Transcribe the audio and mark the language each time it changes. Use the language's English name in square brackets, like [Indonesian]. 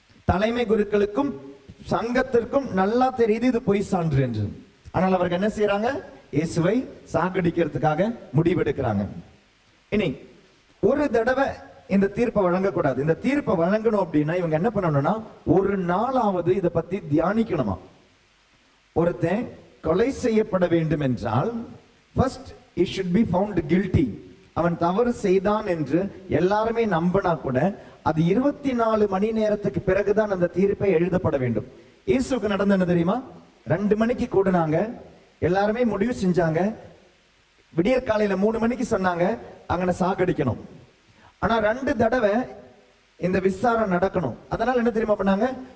[Tamil] தலைமை குருக்களுக்கும் சங்கத்திற்கும் நல்லா தெரியுது இது பொய் சான்று என்று. ஆனால் அவர்கள் என்ன செய்யறாங்க? இயேசுவை சாகடிக்கிறதுக்காக முடிவெடுக்கிறாங்க. இனி ஒரு தடவை இந்த தீர்ப்பை வழங்கக்கூடாது. இந்த தீர்ப்பை வழங்கணும் அப்படின்னா இவங்க என்ன பண்ணணும்னா, ஒரு நாளாவது இதை பத்தி தியானிக்கணுமா. ஒருத்தன் கொலை செய்யப்பட வேண்டும் என்றால் [English] first he should be found guilty. [Tamil] அவன் தவறு செய்தான் என்று எல்லாருமே நம்பினா கூட அது 24 மணி நேரத்துக்கு பிறகுதான் அந்த தீர்ப்பை எழுதப்பட வேண்டும். இயேசுக்கு நடந்த என்ன தெரியுமா? 2 மணிக்கு கூடுனாங்க, எல்லாருமே முடிவு செஞ்சாங்க. விடியற் காலையில 3 மணிக்கு சொன்னாங்க அங்கன சாகடிக்கணும். ஆனா 2 தடவை இந்த விசாரணை நடக்கணும். அதனால என்ன தெரியுமா பண்ணாங்க?